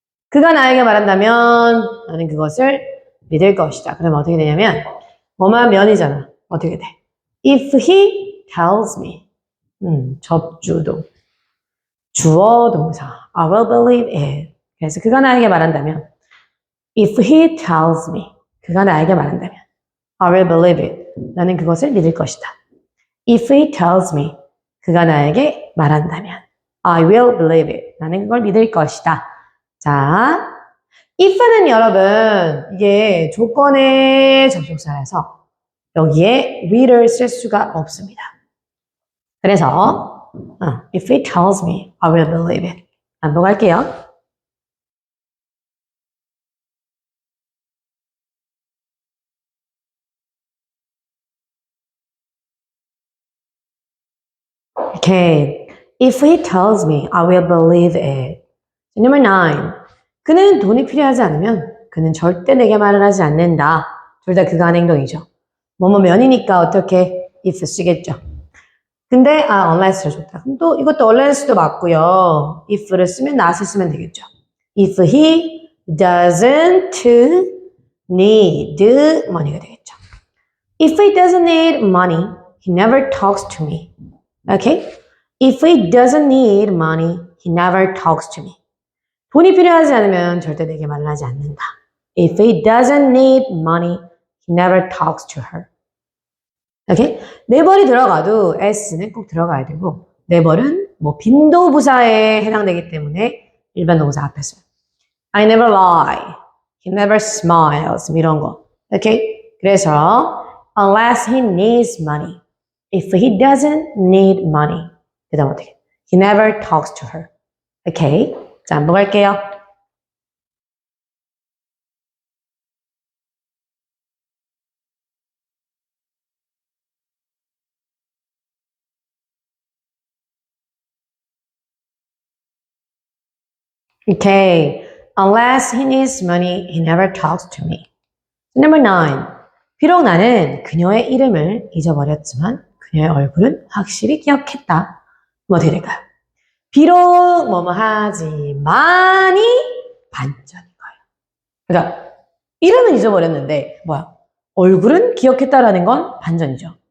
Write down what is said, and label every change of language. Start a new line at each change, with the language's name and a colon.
Korean: 그가 나에게 말한다면 나는 그것을 믿을 것이다. 그럼 어떻게 되냐면 뭐만 면이잖아. 어떻게 돼?
English: If he tells me. 접주동. 주어 동사. I will believe it.
Korean: 그래서 그가 나에게 말한다면
English: If he tells me.
Korean: 그가 나에게 말한다면
English: I will believe it.
Korean: 나는 그것을 믿을 것이다.
English: If he tells me.
Korean: 그가 나에게 말한다면
English: I will believe it.
Korean: 나는 그걸 믿을 것이다. 자, if는 여러분 이게 조건의 접속사라서 여기에 will을 쓸 수가 없습니다. 그래서
English: if he tells me, I will believe it.
Korean: 반복할게요.
English: Okay. If he tells me, I will believe it. Number 9.
Korean: 그는 돈이 필요하지 않으면 그는 절대 내게 말을 하지 않는다. 둘 다 그가 하는 행동이죠. 뭐뭐면이니까 어떻게 if 쓰겠죠. 근데 unless를 줬다. 그럼 또 이것도 unless도 맞고요. if를 쓰면 not을 쓰면 되겠죠.
English: If he doesn't need money가
Korean: 되겠죠.
English: If he doesn't need money, he never talks to me. Okay? If he doesn't need money, he never talks to me.
Korean: 돈이 필요하지 않으면 절대 내게 말을 하지 않는다.
English: If he doesn't need money, he never talks to her.
Korean: 오케이? 네벌이 들어가도 s는 꼭 들어가야 되고 네벌은 뭐 빈도부사에 해당되기 때문에 일반 동사 앞에 써요.
English: I never lie. He never smiles.
Korean: 이런 거. 오케이? 그래서
English: unless he needs money. If he doesn't need money.
Korean: 그 다음 어떻게?
English: He never talks to her.
Korean: 오케이? 자, 한번 갈게요.
English: Okay. Unless he needs money, he never talks to me. Number 9.
Korean: 비록 나는 그녀의 이름을 잊어버렸지만 그녀의 얼굴은 확실히 기억했다. 뭐 어떻게 될까요? 비록 뭐뭐 하지만이 반전인 거예요. 그러니까 이름은 잊어버렸는데 뭐야? 얼굴은 기억했다라는 건 반전이죠.